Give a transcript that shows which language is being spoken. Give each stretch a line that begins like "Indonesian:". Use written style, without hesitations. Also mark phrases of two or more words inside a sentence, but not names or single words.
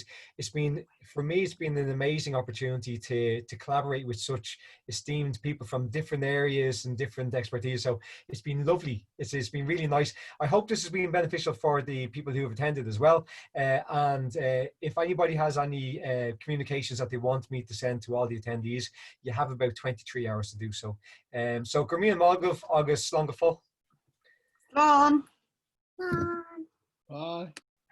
English: For me, it's been an amazing opportunity to collaborate with such esteemed people from different areas and different expertise. So it's been lovely. It's been really nice. I hope this has been beneficial for the people who have attended as well. And if anybody has any communications that they want me to send to all the attendees, you have about 23 hours to do so.
Irish: So Gurmín Mágah agus Slán go fóill. Slán.
English: Bye.